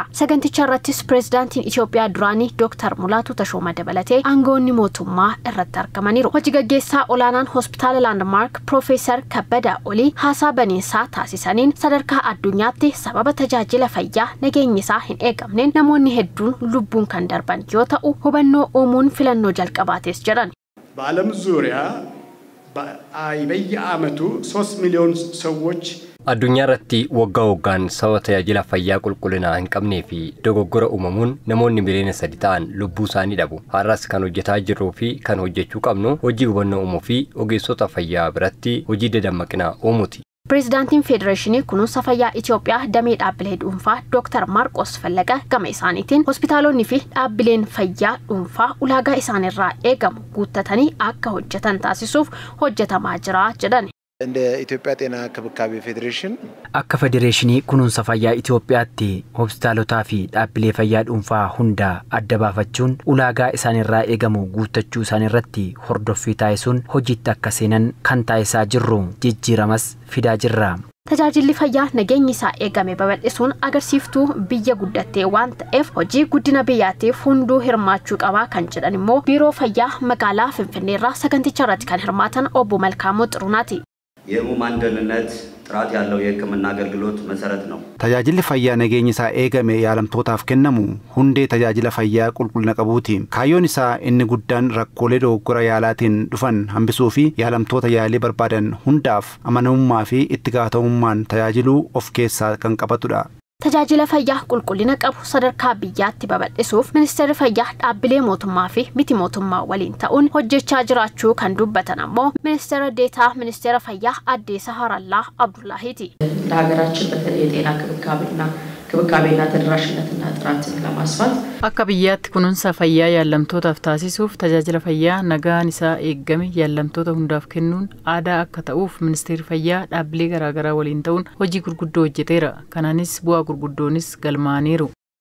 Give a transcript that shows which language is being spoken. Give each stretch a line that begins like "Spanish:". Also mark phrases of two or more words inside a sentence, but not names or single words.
Oromo: Saganticha irrattis pireezidaantiin Itoophiyaa duraanii Dr. Mulaatu Tashooma dabalatee aangoonni mootummaa irratti argamaniiru. Hojii gaggeessaa olaanaan hospitaala Landmark Profeesar Kabbada Olii haasaa baniinsaa taasisaniin sadarkaa addunyaatti sababa tajaajila fayyaa nageenyi isaa hin eegamneen namoonni hedduun lubbuun kan darban yoo ta'u hubannoo uumuun filannoo jalqabaates jedhan.
Amharic: በዓለም ዙሪያ በየዓመቱ 3 ሚሊዮን ሰዎች
Oromo: Addunyaa irratti waggaa waggaan sababa tajaajila fayyaa qulqullinaa hin qabnee fi dogoggora uumamuun namoonni miliyoona 3 ta'an lubbuu isaanii dhabu. Har'as kan hojjetaa jirruu fi kan hojjechuu qabnu hojii hubannoo uumuu fi ogeessota fayyaa biratti hojii dadammaqinaa uumuuti. Pireezidaantiin Federeeshinii Kunuunsa Fayyaa Itoophiyaa damee dhaabbilee dhuunfaa Dr. Marqos Fallaqa gama isaaniitiin hospitaalonni fi dhaabbileen fayyaa dhuunfaa ulaagaa isaanirraa eegamu guuttatanii akka hojjetan taasisuuf hojjetamaa jira jedhan.
Amharic: እንደ ኢትዮጵያ ጤና ክብካቤ ፌዴሬሽን
Oromo: akka federeeshinii kunuunsa fayyaa Itoophiyaatti hospitaalotaa fi dhaabbilee fayyaa dhuunfaa hunda adda baafachuun ulaagaa isaanirraa eegamu guuttachuu isaanirratti hordoffii taasisuun hojiitti akka seenan kan taasisaa jirru jijjiiramas fidaa jirra. Tajaajilli fayyaa nageenyi isaa eegame babal'isuun agarsiiftuu biyya guddattee waan ta'eef hojii guddina biyyaatiif hunduu hirmaachuu qaba kan jedhan immoo biiroo fayyaa magaalaa Finfinneerraa saganticha irratti kan hirmaatan obbo Malkaamuu Xirunaati.
Amharic: የህሙማን ደህንነት ጥራት ያለው የሕክምና አገልግሎት መሰረት ነው።
Oromo: tajaajilli fayyaa nageenyi isaa eegame yaalamtootaaf kennamu hundee tajaajila fayyaa qulqullina qabuuti. Kaayyoon isaa inni guddaan rakkoolee dogoggora yaalaatiin dhufan hambisuu fi yaalamtoota yaalii barbaadan hundaaf amanamummaa fi itti gaafatamummaan tajaajiluu of keessaa kan qabatudha. Tajaajila fayyaa qulqullina qabu sadarkaa biyyaatti babal'isuuf ministeerri fayyaa dhaabbilee mootummaa fi miti mootummaa waliin ta'uun hojjechaa jiraachuu kan dubbatan ammoo ministeera deetaa ministeera fayyaa Aadde Saharallaa Abdullahiiti.
Amharic: ለሀገራችን በተለይ የጤና ክብካቤና ተደራሽነትና ጥራትን ለማስፋት
Oromo: akka biyyaatti kunuunsa fayyaa yaalamtootaaf taasisuuf tajaajila fayyaa nagaan isaa eegame yaalamtoota hundaaf kennuun aadaa akka ta'uuf ministeerri fayyaa dhaabbilee garaagaraa waliin ta'uun hojii gurguddoo hojjeteera. Kanaanis bu'aa gurguddoonis galmaaniiru.